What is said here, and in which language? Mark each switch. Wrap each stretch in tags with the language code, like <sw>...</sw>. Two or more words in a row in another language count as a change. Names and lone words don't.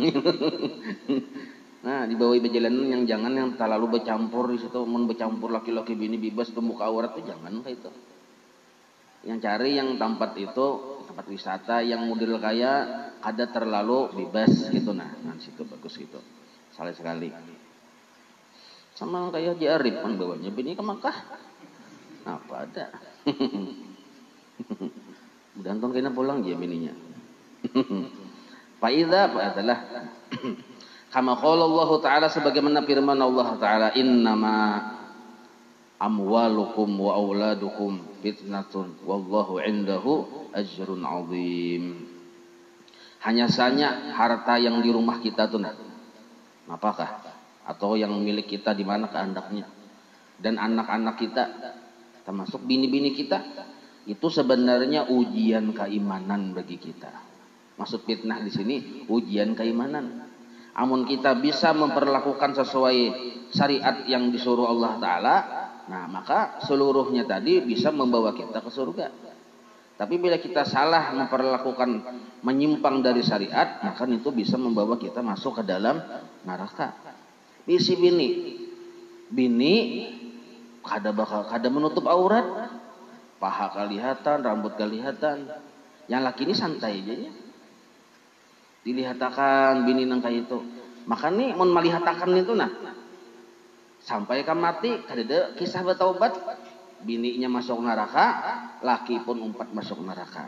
<bjn>Nah, di bawah perjalanan yang jangan yang terlalu bercampur di situ, bercampur laki-laki bini bebas tuh muka aurat tuh jangan kayak itu. Yang cari yang tempat itu tempat wisata yang model kaya kada terlalu bebas gitu nah situ bagus gitu. Salah sekali. Sama kayak Haji Arif kan bawanya bini ke Makkah. Apa ada. Mudah-mudahan kena pulang dia bininya.</bjn> <ar>Faidha adalah كما قال الله تعالى</ar> <id>sebagaimana firman Allah Ta'ala</id> <ar>إنما أموالكم وأولادكم فتنة والله عنده أجر عظيم.</ar> <id>Hanya saja harta yang di rumah kita tuh apakah atau yang milik kita di mana kehendaknya dan anak-anak kita termasuk bini-bini kita itu sebenarnya ujian keimanan bagi kita. Maksud fitnah di sini ujian keimanan.</id> <bjn>Amun kita bisa memperlakukan sesuai syariat yang disuruh Allah Ta'ala, nah maka seluruhnya tadi bisa membawa kita ke surga.</bjn> <id>Tapi bila kita salah memperlakukan menyimpang dari syariat, maka itu bisa membawa kita masuk ke dalam neraka.</id> <bjn>Isi bini kada menutup aurat, paha kelihatan, rambut kelihatan. Yang laki ini santai aja ya. Dilihatakan bini nang kayak itu. Maka nih mun malihatakan itu nah sampai ke mati kada kisah bertaubat, bininya masuk neraka, laki pun umpat masuk neraka.</bjn>